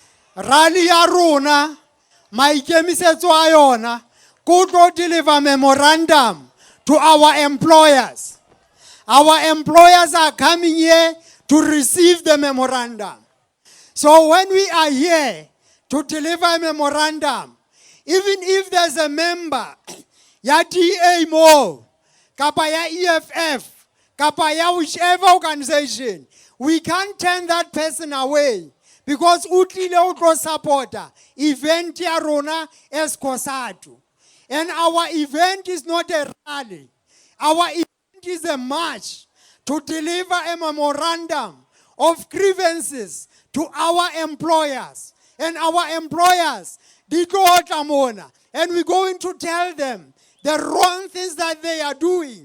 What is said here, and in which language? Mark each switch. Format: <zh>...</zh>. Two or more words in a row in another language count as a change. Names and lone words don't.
<st>rally ya rona maikemisetso a yona go tlo</st> <en>deliver memorandum to our employers. Our employers are coming here to receive the memorandum. So when we are here to deliver a memorandum, even if there's a member,</en> <st>ya DA mo, kapa ya EFF, kapa ya</st> <en>whichever organization, we can't turn that person away because</en> <st>utlile utlo</st> <en>supporter event</en> <st>ya rona</st> <en>as COSATU. And our event is not a rally. Our event is a march to deliver a memorandum of grievances to our employers. And our employers did go out and we're going to tell them the wrong things that they are doing.</en>